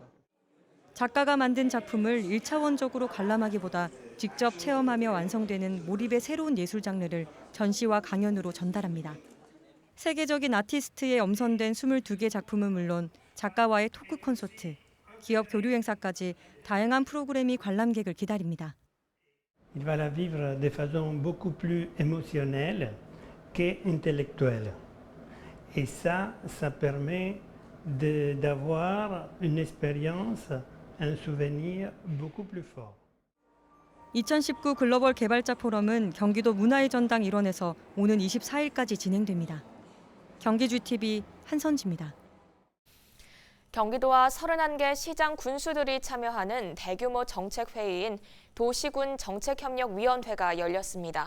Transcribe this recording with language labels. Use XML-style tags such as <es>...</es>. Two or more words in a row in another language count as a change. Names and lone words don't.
<ko>작가가 만든 작품을 1차원적으로 관람하기보다 직접 체험하며 완성되는 몰입의 새로운 예술 장르를 전시와 강연으로 전달합니다. 세계적인 아티스트에 엄선된 22개 작품은 물론 작가와의 토크 콘서트, 기업 교류 행사까지 다양한 프로그램이 관람객을 기다립니다.</ko> <fr>Il va la vivre de façon beaucoup plus émotionnelle qu'intellectuelle. Et ça permet d'avoir une expérience, un souvenir beaucoup plus fort.</fr> <ko>2019 글로벌 개발자 포럼은 경기도 문화의 전당 일원에서 오는 24일까지 진행됩니다. 경기GTV 한선지입니다. 경기도와 31개 시장 군수들이 참여하는 대규모 정책회의인 도시군 정책협력위원회가 열렸습니다.</ko>